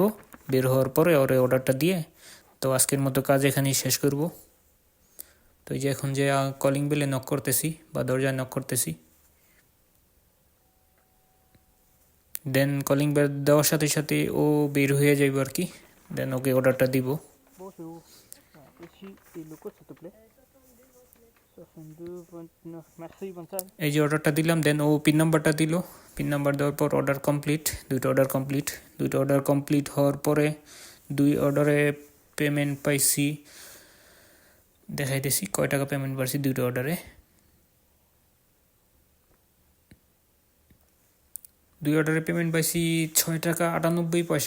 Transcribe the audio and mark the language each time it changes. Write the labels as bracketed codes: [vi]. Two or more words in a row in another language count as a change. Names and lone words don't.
[bn] বের হওয়ার পরে ওরে অর্ডারটা দিয়ে তো আজকের মতো কাজ এখানেই শেষ করব। তো এই যে এখন যে কলিং বেলে নক করতেছি বা দরজায় নক করতেছি, দেন কলিং বেল দেওয়ার সাথে সাথে ও বের হয়ে যাইব আর কি। দেন ওকে অর্ডারটা দিব। [fr] Bonjour. Ici est le code, s'il te plaît. 6229. Merci, bonne soirée. [bn] এই যে অর্ডারটা দিলাম, দেন ও পিন নাম্বারটা দিল। পিন নাম্বার দেওয়ার পর অর্ডার কমপ্লিট, দুইটা অর্ডার কমপ্লিট হওয়ার পরে 2 অর্ডারে পেমেন্ট পাইছি, দেখাইতেছি কয় টাকা পেমেন্ট পাইছি 2টা অর্ডারে। 2 অর্ডারে পেমেন্ট পাইছি 6 টাকা 98 পয়সা।